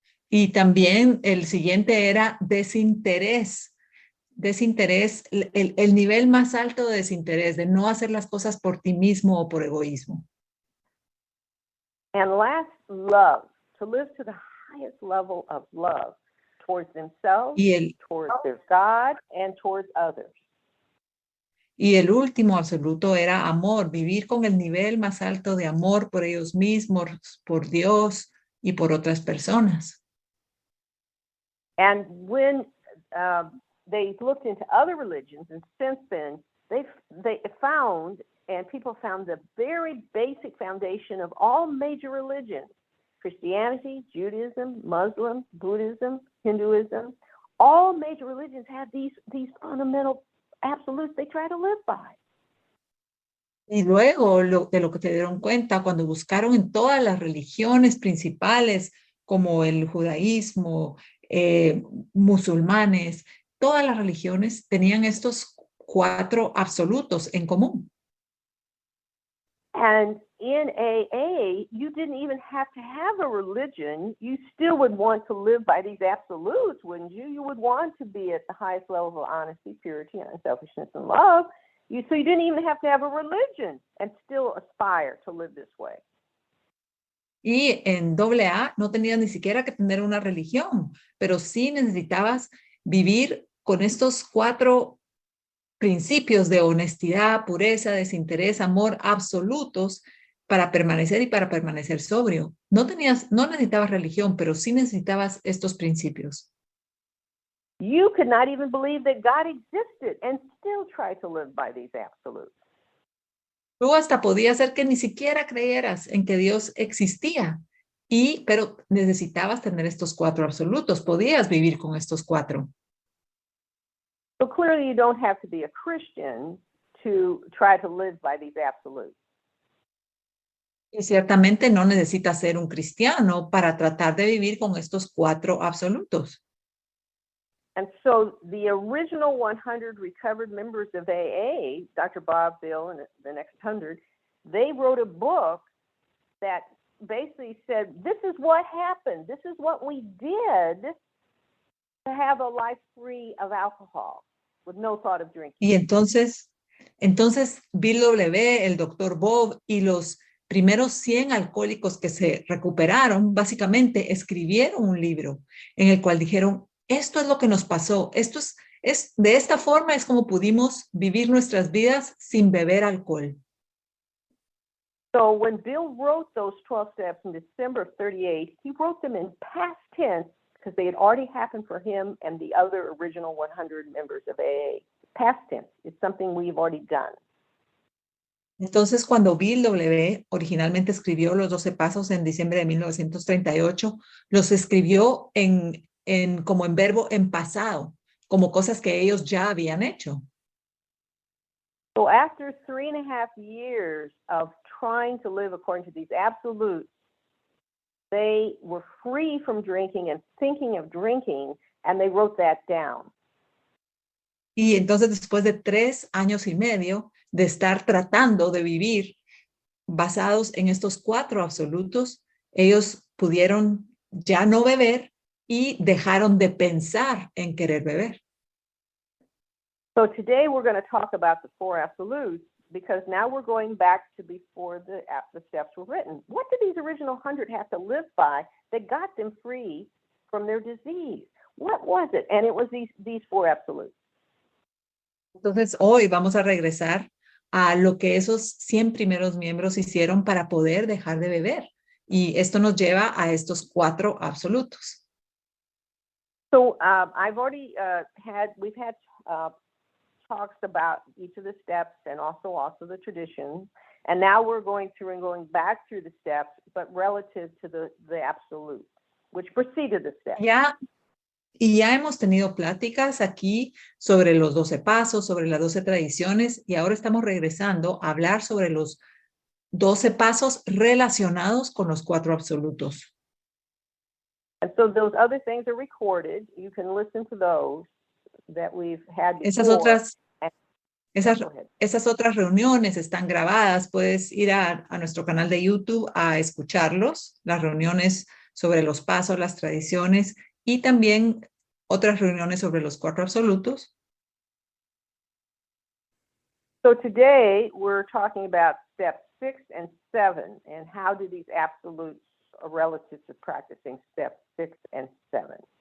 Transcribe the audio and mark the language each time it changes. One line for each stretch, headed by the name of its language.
Spanish: Y también el siguiente era desinterés. Desinterés, el nivel más alto de desinterés, de no hacer las cosas por ti mismo o por egoísmo.
English: And last, love, to live to the highest level of love towards themselves,
Spanish: Y el,
English: towards their God, and towards others.
Spanish: y el último absoluto era amor, vivir con el nivel más alto de amor por ellos mismos, por Dios y por otras personas.
English: And when they looked into other religions, and since then, they found, and people found the very basic foundation of all major religions, Christianity, Judaism, Muslim, Buddhism, Hinduism, all major religions had these fundamental absolutes they try to live by.
Spanish: Y luego de lo que se dieron cuenta cuando buscaron en todas las religiones principales, como el judaísmo, musulmanes, todas las religiones tenían estos 4 absolutos en común.
English: And in AA, you didn't even have to have a religion. You still would want to live by these absolutes, wouldn't you? You would want to be at the highest level of honesty, purity, unselfishness, and love. So you didn't even have to have a religion and still aspire to live this way.
Spanish: Y en AA no tenías ni siquiera que tener una religión, pero sí necesitabas vivir con estos 4 principios de honestidad, pureza, desinterés, amor absolutos para permanecer y para permanecer sobrio. No necesitabas religión, pero sí necesitabas estos principios.
English: You could not even believe that God existed and still try to live by these absolutes.
Spanish: Tú hasta podía ser que ni siquiera creyeras en que Dios existía, pero necesitabas tener estos 4 absolutos, podías vivir con estos 4.
English: So clearly you don't have to be a Christian to try to live by these absolutes.
Spanish: Y ciertamente no necesitas ser un cristiano para tratar de vivir con estos 4 absolutos.
English: And so the original 100 recovered members of AA, Dr. Bob, Bill, and the next 100, they wrote a book that basically said, this is what happened. This is what we did to have a life free of alcohol with no thought of drinking.
Spanish: Y entonces Bill W., el doctor Bob y los primeros 100 alcohólicos que se recuperaron, básicamente escribieron un libro en el cual dijeron, esto es lo que nos pasó, de esta forma es como pudimos vivir nuestras vidas sin beber alcohol.
English: So when Bill wrote those 12 steps in December of 38, he wrote them in past tense because they had already happened for him and the other original 100 members of AA. Past tense is something we've already done.
Spanish: Entonces, cuando Bill W. originalmente escribió los 12 pasos en diciembre de 1938, los escribió como en verbo en pasado, como cosas que ellos ya habían hecho.
English: So after 3.5 years of trying to live according to these absolutes, they were free from drinking and thinking of drinking, and they wrote that down.
Spanish: Y entonces, después de 3 años y medio de estar tratando de vivir basados en estos 4 absolutos, ellos pudieron ya no beber y dejaron de pensar en querer beber.
English: So today we're going to talk about the 4 absolutes because now we're going back to before the steps were written. What did these original 100 have to live by that got them free from their disease? What was it? And it was these 4 absolutes.
Spanish: Entonces, hoy vamos a regresar a lo que esos 100 primeros miembros hicieron para poder dejar de beber. Y esto nos lleva a estos 4 absolutos.
English: So I've already we've had talks about each of the steps and also the traditions. And now we're going back through the steps, but relative to the absolute, which preceded the steps.
Spanish: Ya hemos tenido pláticas aquí sobre los 12 pasos, sobre las 12 tradiciones, y ahora estamos regresando a hablar sobre los 12 pasos relacionados con los 4 absolutos.
English: And so those other things are recorded. You can listen to those that we've had before.
Spanish: Esas otras reuniones están grabadas. Puedes ir a nuestro canal de YouTube a escucharlos, las reuniones sobre los pasos, las tradiciones, y también otras reuniones sobre los 4 absolutos.
English: So today we're talking about steps 6 and 7 and how do these absolutes are relative to practicing steps 6 and 7.